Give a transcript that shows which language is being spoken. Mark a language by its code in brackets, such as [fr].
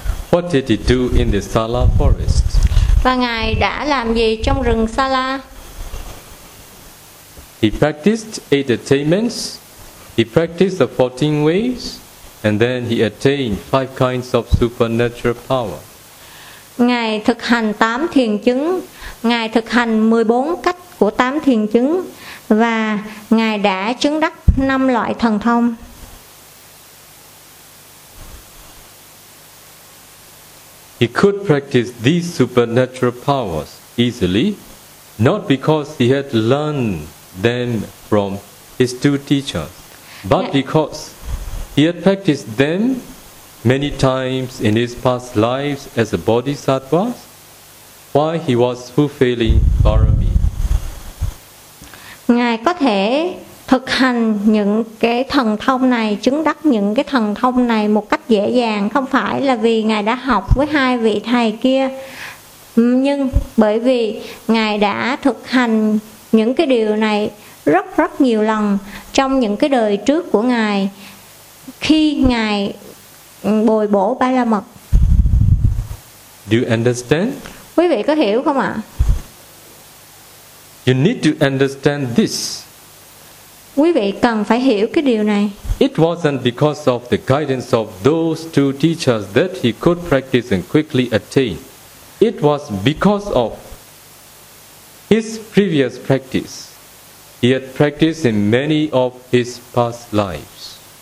[en] What did he do in the Sala forest? [vi] Và Ngài đã làm gì trong rừng Sala? [en] He practiced 8 attainments. He practiced the 14 ways, and then he attained 5 kinds of supernatural power. [vi] Ngài thực hành 8 thiền chứng, Ngài thực hành 14 cách của 8 thiền chứng, và Ngài đã chứng đắc 5 loại thần thông. [en] He could practice these supernatural powers easily, not because he had learned them from his two teachers, but because he had practiced them many times in his past lives as a bodhisattva while he was fulfilling Bharami. [vi] Ngài có thể thực hành những cái thần thông này, chứng đắc những cái thần thông này một cách dễ dàng, không phải là vì Ngài đã học với hai vị thầy kia, nhưng bởi vì Ngài đã thực hành những cái điều này rất rất nhiều lần trong những cái đời trước của Ngài khi Ngài bồi bổ Ba La Mật. [en] Do you understand? [vi] Quý vị có hiểu không ạ? [en] You need to understand this. [vi] Quý vị cần phải hiểu cái điều này. [en] It wasn't because of the guidance of those two teachers that he could practice and quickly attain. It was because of his previous practice. he had practiced in many of his past lives.